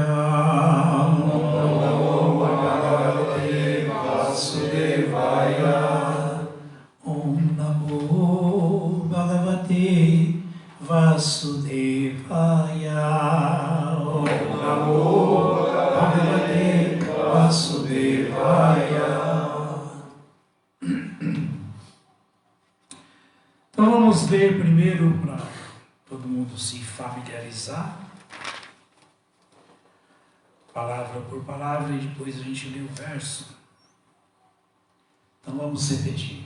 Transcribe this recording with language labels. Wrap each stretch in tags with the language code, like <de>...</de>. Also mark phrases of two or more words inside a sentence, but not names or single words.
<sa>Om Namo Bhagavate Vasudevaya. Om Namo Bhagavate Vasudevaya. Om Namo Bhagavate Vasudevaya.</sa> <pt>Então vamos ler primeiro para todo mundo se familiarizar, palavra por palavra, e depois a gente lê o verso. Então vamos repetir.</pt>